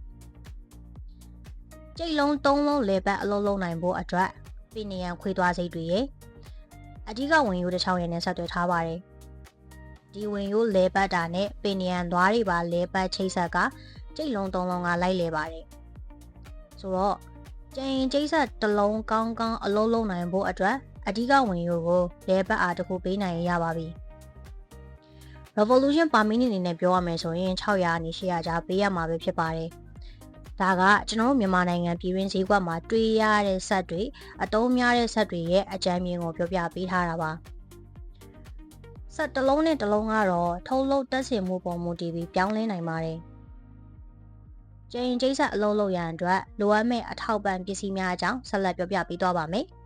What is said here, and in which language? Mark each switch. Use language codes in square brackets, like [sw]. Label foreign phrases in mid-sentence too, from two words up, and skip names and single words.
[my] ကြိတ်လုံး၃လုံးလေပတ်အလုပ်လုပ်နိုင်ဖို့အတွက်ပင်နရန်ခွေးသွားစိတ်တွေရဲ့အဓိကဝင်ရိုးတစ်ချောင်းရည်နဲ့ဆက်သွယ်ထားပါတယ်ဒီဝင်ရိုးလေပတ်တာနဲ့ပင်နရန်သွားတွေပါလေ ပတ်ချိတ်ဆက်ကကြိတ်လုံး၃လုံးကလိုက်လေပါတယ်ဆိုတော့ကြံရင်ကျိတ်ဆက်တစ်လုံးကောင်းကောင်းအလုပ်လုပ်နိုင်ဖို့အတွက်အဓိကဝင် ရိုးကိုလေပတ်အားတစ်ခုပေးနိုင်ရပါပြီ [en] Revolution per minute [my] အနေနဲ့ပြောရမယ်ဆိုရင်600နဲ့800ကြားပေးရမှာပဲဖြစ်ပါတယ်ဒါကကျွန်တော်တို့မြန်မာနိုင်ငံပြည်တွင်းဈေးကွက်မှာတွေ့ရတဲ့ဆက်တွေအသုံးများတဲ့ဆက်တွေရဲ့အကြမ်းမြင်ကိုပြောပြပေးထားတာပါဆက်တစ်လုံးနဲ့တစ်လုံးကတော့ထုတ်လုပ်တက်စင်မှုပုံမူတည်ပြီးပြောင်းလဲနိုင်ပါတယ်ကြံရင်ကျိတ်ဆက်အလုံးလုံးရန်အတွက်လိုအပ်မယ့်အထောက်ပံ့ပစ္စည်းများအကြောင်းဆက်လက်ပြောပြပေးသွားပါမယ်